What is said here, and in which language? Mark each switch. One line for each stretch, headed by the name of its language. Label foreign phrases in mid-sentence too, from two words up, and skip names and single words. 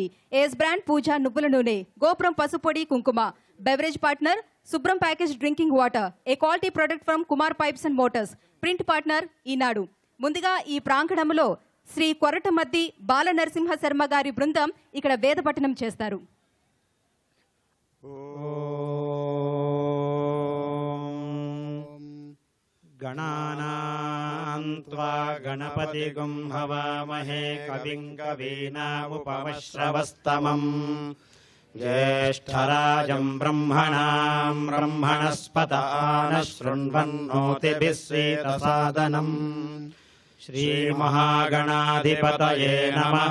English: Ace brand
Telugu: పూజ నువ్వుల నూనె. గోపురం పసుపొడి కుంకుమ.
English: Beverage partner Shubhram package drinking water. A quality product from Kumar Pipes and Motors. Print partner Eenadu.
Telugu: ముందుగా ఈ ప్రాంగణంలో శ్రీ కొరటమద్ది బాల నరసింహ శర్మ గారి బృందం ఇక్కడ వేద పఠనం చేస్తారు.
Sanskrit: गणानां त्वा गणपतिगुं हवामहे कविं कवीनामुपमश्रवस्तमम् ज्येष्ठराजं ब्रह्मणां ब्रह्मणस्पत नः शृण्वन्नोतिभिः सीदसादनम् श्रीमहागणाधिपतये नमः।